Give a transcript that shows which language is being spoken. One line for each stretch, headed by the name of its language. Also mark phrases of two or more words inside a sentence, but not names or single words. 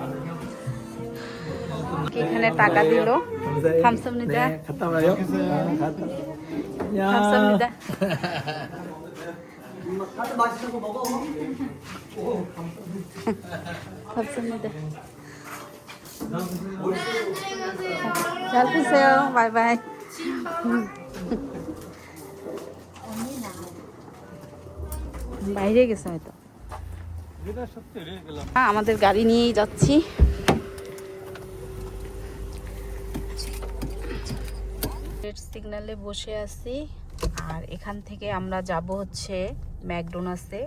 Bangla: এখানে টাকা দিল,
Korean: 감사합니다, 감사합니다. 감사합니다. 잘 드세요. 바이바이.
Bangla: বাইরে গেছে হয়তো। আমাদের গাড়ি নিয়েই যাচ্ছি। রেড সিগন্যালে বসে আছি, আর এখান থেকে আমরা যাব হচ্ছে ম্যাকডোনাল্ডসে।